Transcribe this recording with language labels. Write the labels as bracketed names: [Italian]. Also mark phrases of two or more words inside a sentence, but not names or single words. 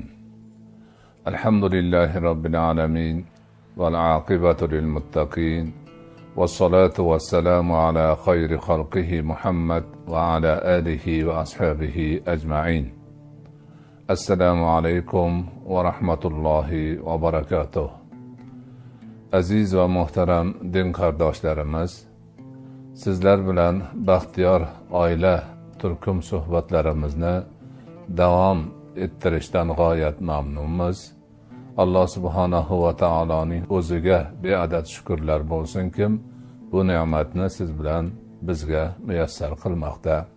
[Arabic] الحمد لله رب العالمين والعاقبة للمتقين والصلاة والسلام على خير خلقه محمد وعلى آله وأصحابه أجمعين. السلام عليكم ورحمة الله وبركاته. [Uzbek] Aziz va muhtaram din qardoshlarimiz, sizlar bilan baxtiyor oila turkum suhbatlarimizni davom ettirishdan g'oyat mamnunmiz. Alloh [Arabic] سبحانه وتعالى [Uzbek] o'ziga beadad shukrlar bo'lsinki, bu ne'matni siz bilan bizga muyassar qilmoqda.